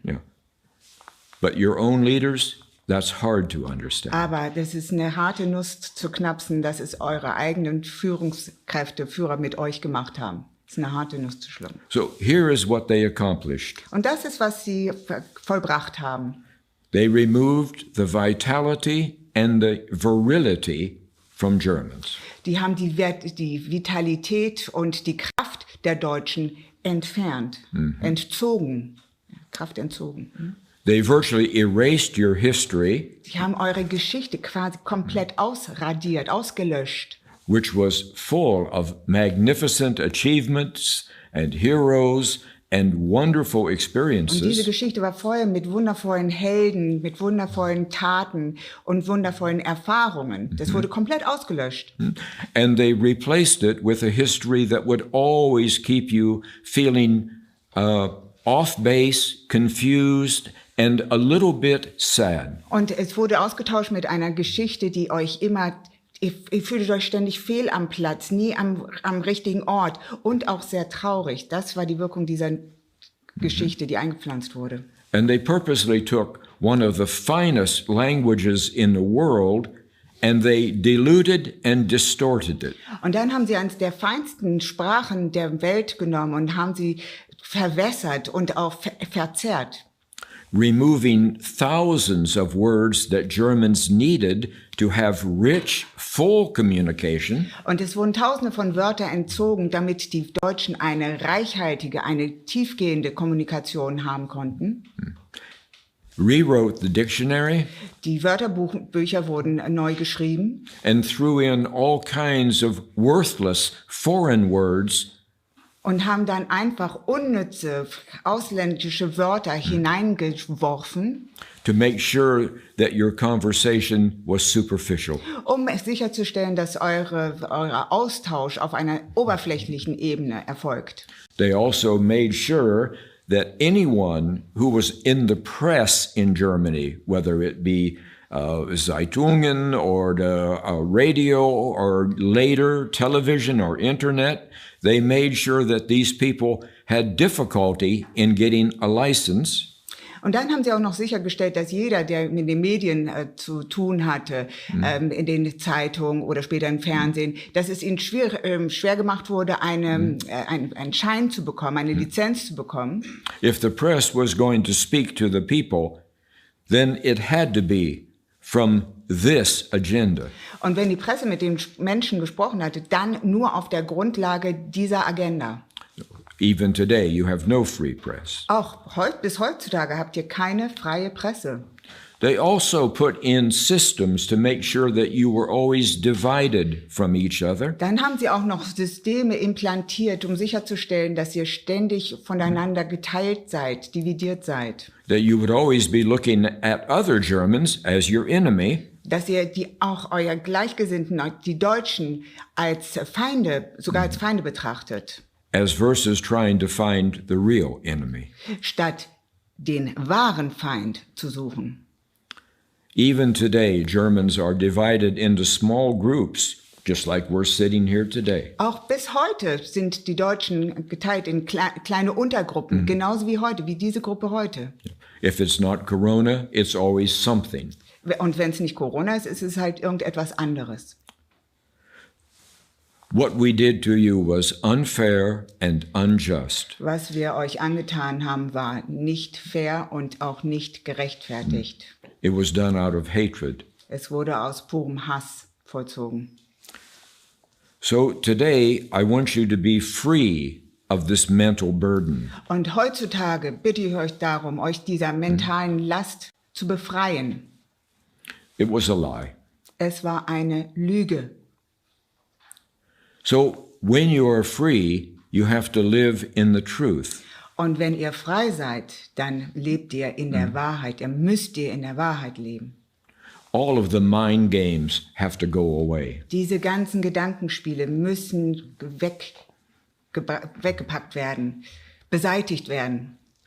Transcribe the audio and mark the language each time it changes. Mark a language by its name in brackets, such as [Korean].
[English] Yeah. But your own leaders, that's hard to understand. [German] Aber das ist eine harte Nuss zu knapsen, dass es eure eigenen Führer mit euch gemacht haben. Das ist eine harte Nuss zu schlucken. [English] So here is what they accomplished. [German] Und das ist, was sie vollbracht haben. [English] They removed the vitality and the virility from Germans. [German] Die haben die Vitalität und die Kraft der Deutschen entfernt, entzogen. Kraft entzogen. [English] They virtually erased your history, [German] Sie haben eure Geschichte quasi komplett ausradiert, ausgelöscht. [English] which was full of magnificent achievements and heroes and wonderful [German] Und diese [English] experiences. [German] Geschichte war voll mit wundervollen Helden, mit wundervollen Taten und wundervollen Erfahrungen. Das wurde komplett ausgelöscht. [English] And they replaced it with a history that would always keep you feeling off base, confused, and a little bit sad. [German] Und es wurde ausgetauscht mit einer Geschichte, die euch immer, ihr fühltet euch ständig fehl am Platz, nie am richtigen Ort und auch sehr traurig. Das war die Wirkung dieser Geschichte, die eingepflanzt wurde. [English] And they purposely took one of the finest languages in the world and they diluted and distorted it. [German] Und dann haben sie eines der feinsten Sprachen der Welt genommen und haben sie verwässert und auch verzerrt. [English] Removing thousands of words that Germans needed to have rich, full communication. [German] Und es wurden Tausende von Wörtern entzogen, damit die Deutschen eine reichhaltige, eine tiefgehende Kommunikation haben konnten. [English] Rewrote the dictionary [German] Die Wörterbücher wurden neu geschrieben [English] and threw in all kinds of worthless foreign words [German] und haben dann einfach unnütze ausländische Wörter hineingeworfen, [English] to make sure that your conversation was superficial. [German] um sicherzustellen, dass euer Austausch auf einer oberflächlichen Ebene erfolgt. [English] They also made sure that anyone who was in the press in Germany, whether it be Zeitungen or the radio or later television or internet, they made sure that these people had difficulty in getting a license. [German] Und dann haben sie auch noch sichergestellt, dass jeder, der mit den Medien zu tun hatte, in den Zeitungen oder später im Fernsehen, dass es ihnen schwer gemacht wurde, einen Schein zu bekommen, eine Lizenz zu bekommen. [English] If the press was going to speak to the people, then it had to be from this agenda. [German] Und wenn die Presse mit den Menschen gesprochen hatte, dann nur auf der Grundlage dieser Agenda. [English] Even today, you have no free press. [German] Auch bis heutzutage habt ihr keine freie Presse. [English] They also put in systems to make sure that you were always divided from each other. [German] Dann haben sie auch noch Systeme implantiert, um sicherzustellen, dass ihr ständig voneinander geteilt seid, dividiert seid. [English] That you would always be looking at other Germans as your enemy. [German] Dass ihr auch euer Gleichgesinnten, die Deutschen, als Feinde, sogar als Feinde betrachtet. [English] As versus trying to find the real enemy. [German] Statt den wahren Feind zu suchen. [English] Even today, Germans are divided into small groups just like we're sitting here today. [German] Auch bis heute sind die Deutschen geteilt in kleine Untergruppen, genauso wie heute, wie diese Gruppe heute. [English] If it's not Corona, it's always something. [German] Und wenn es nicht Corona ist, ist es halt irgendetwas anderes. [English] What we did to you was unfair and unjust. [German] Was wir euch angetan haben, war nicht fair und auch nicht gerechtfertigt. [English] It was done out of hatred. [German] Es wurde aus purem Hass vollzogen. [English] So today, I want you to be free of this mental burden. [German] Und heutzutage bitte ich euch darum, euch dieser mentalen Last zu befreien. [English] It was a lie. [German] Es war eine Lüge. [English] So when you are free, you have to live in the truth. [German] Und wenn ihr frei seid, dann lebt ihr in der Wahrheit. Ihr müsst in der Wahrheit leben. [English] All of the mind games have to go away. [German] Diese ganzen Gedankenspiele müssen weggepackt werden, beseitigt werden.